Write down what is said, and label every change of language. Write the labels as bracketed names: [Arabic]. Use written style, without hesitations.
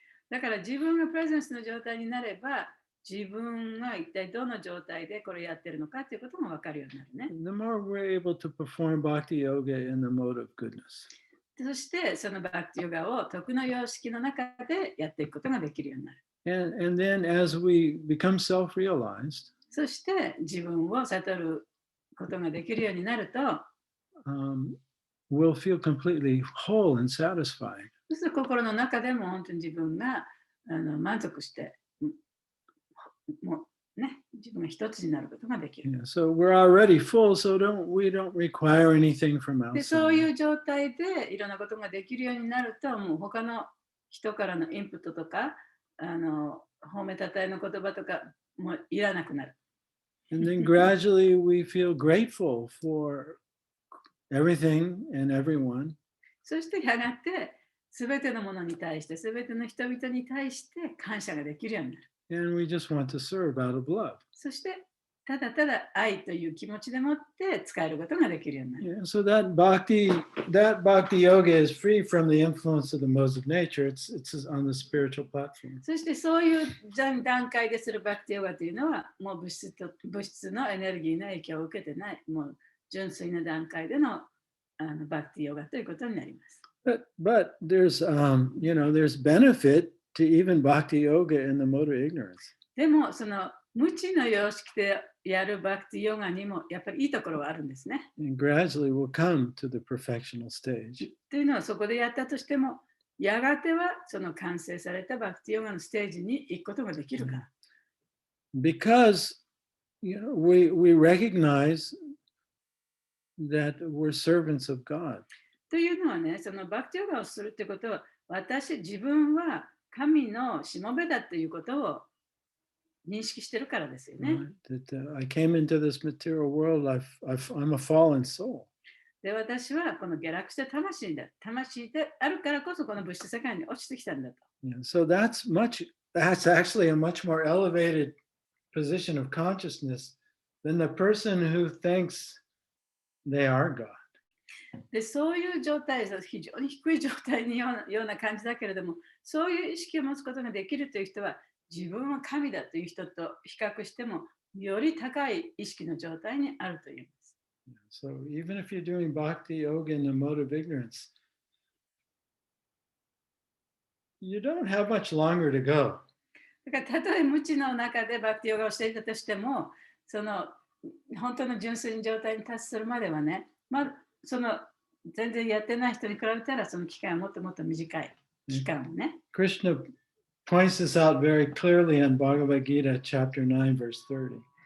[Japanese] だから自分がプレゼンスの状態になれば、自分が一体どの状態でこれやってるのかということも分かるようになるね。 [English] The more we're able to perform bhakti yoga in the mode of goodness. [Japanese] そしてそのバクティヨガを徳の様式の中でやっていくことができるようになる。 [English] And then as we become self-realized, [Japanese] そして自分を悟ることができるようになると、 [English] we'll feel completely whole and satisfied. [Japanese] そうすると心の中でも本当に自分が満足して、もうね、自分が一つになることができる。 [English] Yeah, so we're already full, so we don't require anything from [Japanese] で、そう [English] outside. [Japanese] いう状態でいろんなことができるようになると、もう他の人からのインプットとか、褒めたたえの言葉とかもいらなくなる。 [English] And then gradually we feel grateful for everything and everyone. [Japanese] そしてやがて、すべてのものに対して、すべての人々に対して感謝ができるようになる。 [English] And we just want to serve out of love. [Japanese] そして、ただただ愛という気持ちでもって使えることができるようになる。 [English] Yeah, so that bhakti yoga is free from the influence of the modes of nature. It's on the spiritual platform. [Japanese] そしてそういう段階でするバクティヨガというのは、もう物質のエネルギーの影響を受けてない、もう純粋な段階でのバクティヨガということになります。 [English] But there's there's benefit to even bhakti yoga in the mode of ignorance. [Japanese] でも、その無知の様式でやるバクティヨガにもやっぱりいいところはあるんですね。 [English] And gradually we'll come to the perfectional stage. [Japanese] というのはそこでやったとしても、やがてはその完成されたバクティヨガのステージに行くことができるから。 [English] Because we recognize that we're servants of God. [Japanese] というのはね、そのバクティヨガをするってことは、自分は神のしもべだということを認識してるからですよね。 [English] Right? That I came into this material world, I'm a fallen soul. [Japanese] で、私はこの下落した魂だ。魂であるからこそこの物質世界に落ちてきたんだと。 [English] Yeah, so that's actually a much more elevated position of consciousness than the person who thinks they are God. [Japanese] で、そういう状態、非常に低い状態にような感じだけれども、そういう意識を持つことができるという人は、自分は神だという人と比較しても、より高い意識の状態にあるというんです。 [English] So even if you're doing bhakti yoga in the mode of ignorance, you don't have much longer to go. [Japanese] だから、たとえ無知の中でバクティヨガをしていたとしても、その本当の純粋な状態に達するまではね、その全然やってない人に比べたらその期間はもっともっと短い。期間をね。 [English] Krishna points this out very clearly in Bhagavad Gita, chapter 9, verse 30.